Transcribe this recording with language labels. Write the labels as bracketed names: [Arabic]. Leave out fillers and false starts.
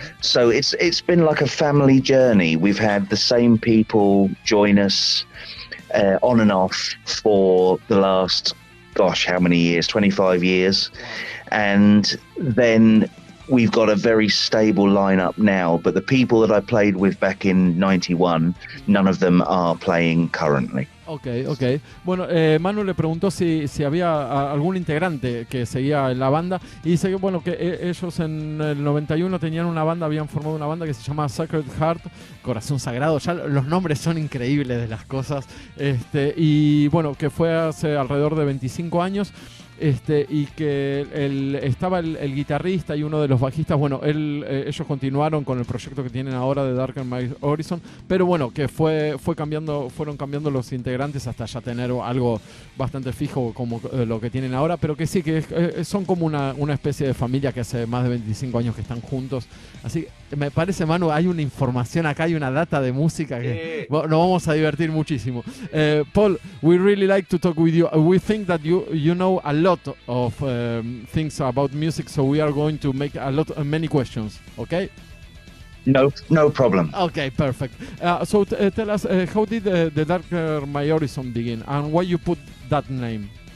[English] So it's been like a family journey. We've had the same people join us on and off for the last, gosh, how many years? 25 years. And then we've got a very stable lineup now, but the people that I played with back in 91, none of them are playing currently. Ok. [Spanish] Bueno, Manu le preguntó si había algún integrante que seguía en la banda y dice que bueno, que ellos en el 91 tenían una banda, habían formado una banda que se llama Sacred Heart, Corazón Sagrado, ya los nombres son increíbles de las cosas, y bueno, que fue hace alrededor de 25 años. Y que estaba el guitarrista y uno de los bajistas, bueno, ellos continuaron con el proyecto que tienen ahora de Darker My Horizon, pero bueno, que fueron cambiando los integrantes hasta ya tener algo bastante fijo como lo que tienen ahora, pero que sí, que son como una especie de familia que hace más de 25 años que están juntos. Así que me parece, Manu, hay una información acá, hay una data de música que nos vamos a divertir muchísimo. [English] Paul, we really like to talk with you. We think that you know a lot of things about music, so we are going to make many questions, okay? No problem. Okay, perfect. So tell us, how did the Darker My Horizon begin, and why you put that name?